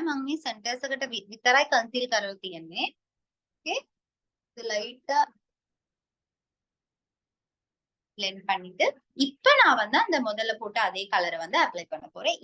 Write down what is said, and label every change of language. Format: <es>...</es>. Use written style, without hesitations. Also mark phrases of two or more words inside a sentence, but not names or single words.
<si>මම මේ සෙන්ටර්ස් එකට විතරයි කන්සීල් කරලා තියෙන්නේ.</si> <ta>ஓகே. இது லைட்டா blend பண்ணிட்டு இப்ப நான் வந்து அந்த முதல்ல போட்ட அதே கலரை வந்து அப்ளை பண்ண போறேன்.</ta>